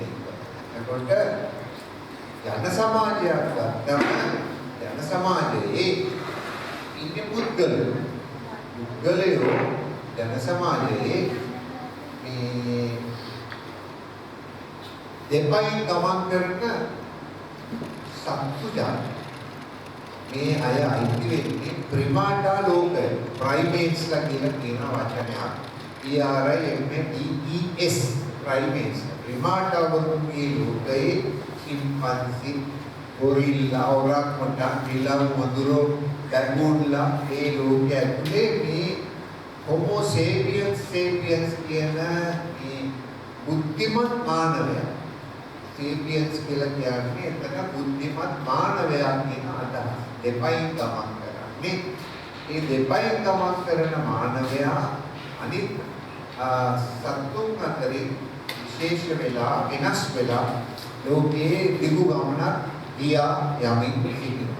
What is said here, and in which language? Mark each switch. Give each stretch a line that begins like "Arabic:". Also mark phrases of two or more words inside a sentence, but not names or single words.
Sinhala: එතකොට ජන සමාජයක් ගත්තම ජන සමාජයේ ඉන්නේ පුද්ගලයෝ ජන සමාජයේ මේ දෙපයින් ගමන් කරන සත්තු ජාති. මේ අය අයිති වෙන්නේ ප්‍රිමාටා ලෝකය. ප්‍රයිමේට්ස්ලා කියන වචනයක්. PRIMATES ප්‍රයිමේට්ස්. ප්‍රිමාටා වරුන්ගේ ලෝකයේ
English: chimpanzee, gorilla, orangutan,
Sinhala: bilang, maduro, gargula, ඒ ලෝකයේ ඇතුලේ මේ
Latin: homo sapiens
Sinhala: කියන මේ බුද්ධිමත් මානවයා. sapiens කියලා කියන්නේ එතන බුද්ධිමත් මානවයා කියන අදහස. දෙපයින් ගමන් කරන්නේ. මේ දෙපයින් ගමන් කරන මානවයා අනිත් සත්තුන් අතරින් විශේෂ වෙලා වෙනස් වෙලා ලෝකයේ දිගු ගමනක් ගියා යමින් සිටිනවා.